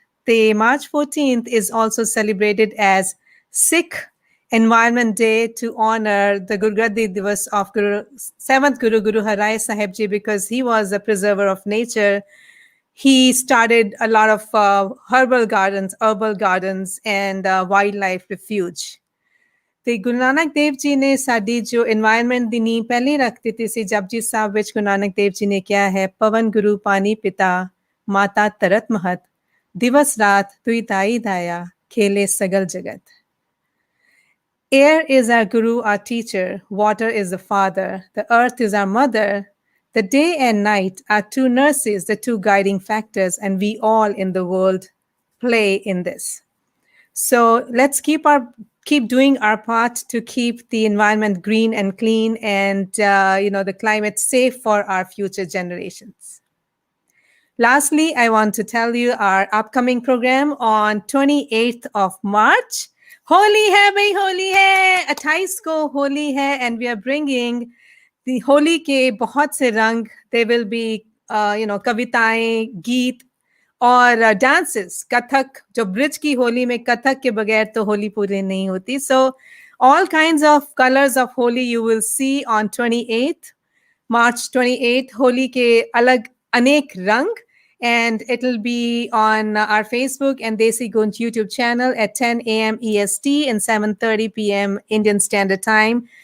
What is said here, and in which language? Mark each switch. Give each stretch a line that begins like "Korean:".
English: The March 14th is also celebrated as Sikh Environment Day to honor the Gurgaddi Divas of 7th Guru Har Rai Sahib Ji, because he was a preserver of nature. He started a lot of herbal gardens, and wildlife refuge.
Punjabi: ਤੇ ਗੁਰੂ ਨਾਨਕ ਦੇਵ ਜੀ ਨੇ ਸਾਡੀ ਜੋ environment ਦੀ ਨੀਂਹ ਪਹਿਲੇ ਰੱਖ ਦਿੱਤੀ ਸੀ। ਜਪਜੀ ਸਾਹਿਬ ਵਿੱਚ ਗੁਰੂ ਨਾਨਕ ਦੇਵ ਜੀ ਨੇ ਕਿਹਾ ਹੈ, ਪਵਨ ਗੁਰੂ ਪਾਣੀ ਪਿਤਾ ਮਾਤਾ ਧਰਤ ਮਹਤ, ਦਿਵਸ ਰਾਤ ਤੁਈ ਤਾਈ ਦਾਇਆ, ਖੇਲੇ ਸਗਲ ਜਗਤ।
English: Air is our guru, our teacher. Water is the father. The earth is our mother. The day and night are two nurses, the two guiding factors, and we all in the world play in this. So let's keep doing our part to keep the environment green and clean, and you know, the climate safe for our future generations. Lastly, I want to tell you our upcoming program on 28th of March.
Hindi: Holi hai bhai, holi hai. 28 ko holi hai,
English: and we are bringing the
Hindi: holi ke bahut se rang.
English: There will be you know,
Hindi: kavitaएं, geet और dances, kathak, जो bridge की होली में कथक के बगैर तो होली पूरी नहीं होती.
English: So all kinds of colors of Holi you will see on 28th, March 28th.
Hindi: Holi के अलग अनेक रंग,
English: And it'll be on our Facebook and DesiGoonj YouTube channel at 10 a.m. EST and 7:30 p.m. Indian Standard Time.